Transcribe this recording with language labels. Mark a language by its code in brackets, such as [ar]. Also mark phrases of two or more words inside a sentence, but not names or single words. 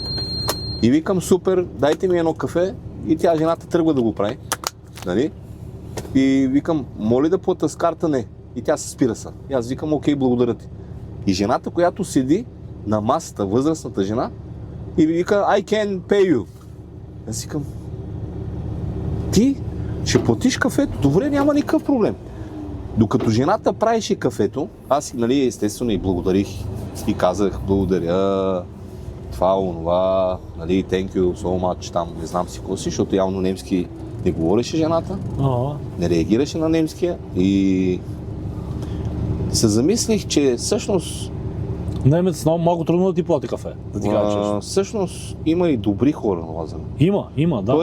[bg] И викам: супер, дайте ми едно кафе. И тя, жената, тръгва да го прави. Нали? И викам: моля да плата с карта? Не. И тя се спира са. И аз викам: окей, благодаря ти. И жената, която седи на масата, възрастната жена, и вика: [en] I can pay you. [bg] Аз викам: ти ще платиш кафето? Добре, няма никакъв проблем. Докато жената правеше кафето, аз, нали, естествено и благодарих. И казах: благодаря, това, онова, нали, [en] thank you so much, [bg] там не знам си какво си, защото явно немски не говореше жената, не реагираше на немския и се замислих, че всъщност немец малко трудно да ти плати кафе, да ти кажа честно. Всъщност има и добри хора на Лазаре. Има, да.